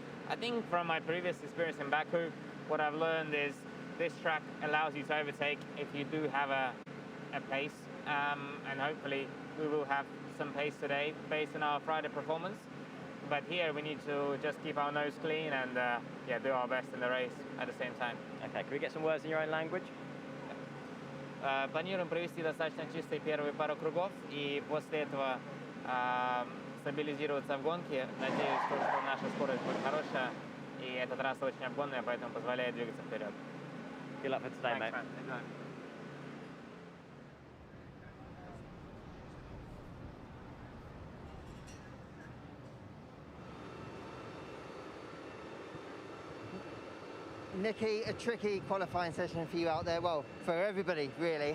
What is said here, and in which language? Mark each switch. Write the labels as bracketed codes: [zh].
[en] I think from my previous experience in Baku, what I've learned is this track allows you to overtake if you do have a pace, and hopefully we will have some pace today based on our Friday performance. But here we need to just keep our nose clean and do our best in the race at the same time. Okay, can we get some words in your own language? [ru] Планируем провести достаточно чистый первый пару кругов и после этого стабилизироваться в гонке. Надеюсь, что наша скорость будет хорошая и эта трасса очень обгонная, поэтому позволяет двигаться вперед. [en] Good luck for today, mate. Nikki, a tricky qualifying session for you out there, well, for everybody really.